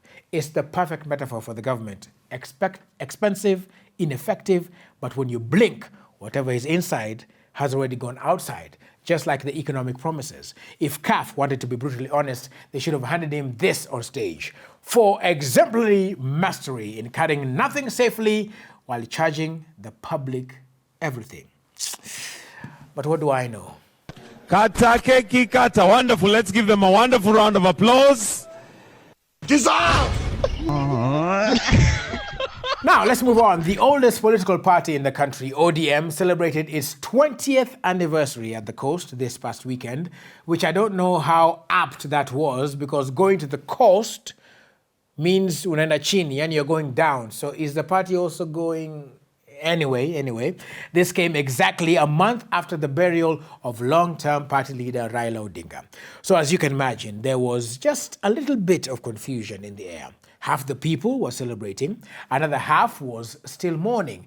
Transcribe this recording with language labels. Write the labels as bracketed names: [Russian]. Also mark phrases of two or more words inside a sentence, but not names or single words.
[English] It's the perfect metaphor for the government. Expensive, ineffective, but when you blink, whatever is inside has already gone outside, just like the economic promises. If CAF wanted to be brutally honest, they should have handed him this on stage for exemplary mastery in cutting nothing safely while charging the public everything. But what do I know? [Swahili] Kata keki kata, [English] wonderful. Let's give them a wonderful round of applause. Dissolve! Now, let's move on. The oldest political party in the country, ODM, celebrated its 20th anniversary at the coast this past weekend, which I don't know how apt that was, because going to the coast means [Swahili] unaenda chini, [English] and you're going down. So is the party also going anyway? This came exactly a month after the burial of long-term party leader Raila Odinga. So as you can imagine, there was just a little bit of confusion in the air. Half the people were celebrating, another half was still mourning.